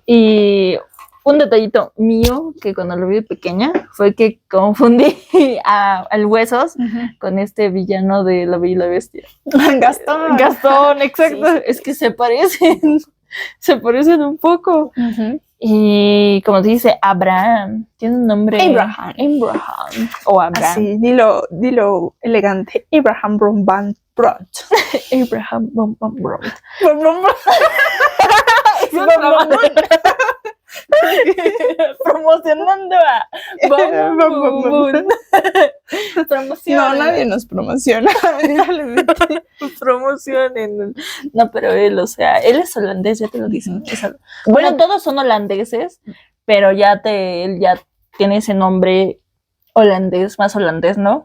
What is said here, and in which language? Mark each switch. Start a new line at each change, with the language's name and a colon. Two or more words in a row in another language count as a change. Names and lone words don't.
Spanish: Y un detallito mío que cuando lo vi de pequeña fue que confundí al Huesos con este villano de La Bella y la Bestia. Gastón. Gastón, exacto. Sí, sí. Es que se parecen un poco. Y como te dice, Abraham, tiene un nombre. Abraham. O Abraham. Así, dilo elegante. Abraham Bromban Bront. Abraham Bom Bom Brom. Promocionando a Bom Bom Bom. No, Promoción. nadie nos promociona. Promocionen. No, pero él, o sea, él es holandés, ya te lo dicen. Bueno, todos son holandeses, pero él ya tiene ese nombre holandés, más holandés, ¿no?